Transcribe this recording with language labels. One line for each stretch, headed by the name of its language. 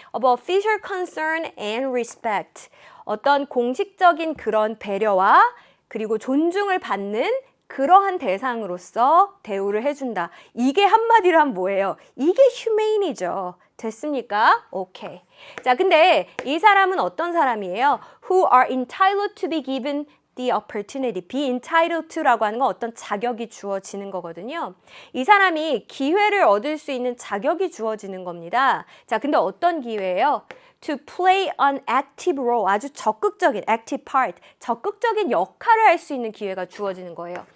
English: Of official concern and respect,
Korean: 어떤 공식적인 그런 배려와 그리고 존중을 받는 그러한 대상으로서 대우를 해준다. 이게 한마디로 하면 뭐예요? 이게 humane이죠. 됐습니까? 오케이. 자, 근데 이 사람은 어떤 사람이에요?
English: Who are entitled to be given the opportunity.
Korean: be entitled to라고 하는 건 어떤 자격이 주어지는 거거든요. 이 사람이 기회를 얻을 수 있는 자격이 주어지는 겁니다. 자, 근데 어떤 기회예요?
English: To play an active role.
Korean: 아주 적극적인 active part. 적극적인 역할을 할 수 있는 기회가 주어지는 거예요.